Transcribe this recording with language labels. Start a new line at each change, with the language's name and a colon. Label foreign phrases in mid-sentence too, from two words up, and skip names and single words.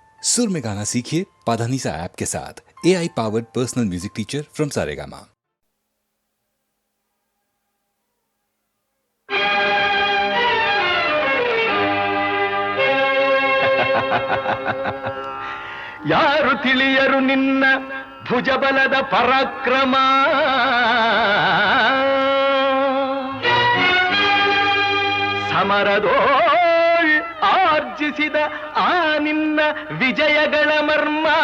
Hindi: सुर में गाना सीखिए पाधानीसा ऐप के साथ।
English: AI powered personal music teacher from Saregama.
Kannada: ಯಾರು ತಿಳಿಯರು ನಿನ್ನ ಭುಜಬಲದ ಪರಾಕ್ರಮ, ಸಮರದೋಳ್ ಆರ್ಜಿಸಿದ ಆ ನಿನ್ನ ವಿಜಯಗಳ ಮರ್ಮ.